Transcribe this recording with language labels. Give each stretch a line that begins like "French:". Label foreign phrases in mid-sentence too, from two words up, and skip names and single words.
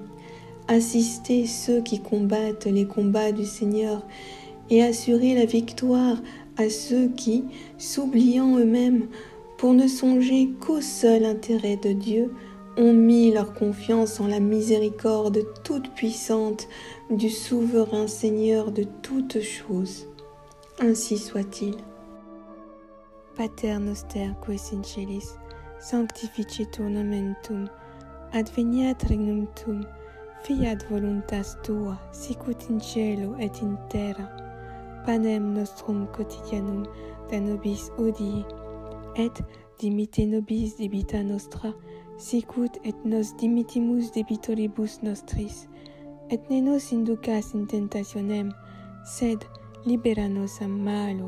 French: Assistez ceux qui combattent les combats du Seigneur et assurez la victoire à ceux qui, s'oubliant eux-mêmes, pour ne songer qu'au seul intérêt de Dieu, ont mis leur confiance en la miséricorde toute puissante du souverain Seigneur de toutes choses. Ainsi soit-il.
Latin: Pater noster qui es in celis, sanctificetur nomen tuum, adveniat regnum tuum, fiat voluntas tua, sicut in cielo et in terra. Panem nostrum quotidianum da nobis hodie, et dimitte nobis debita nostra, sicut et nos dimittimus debitoribus nostris, et ne nos inducas in tentationem, sed libera nos a malo.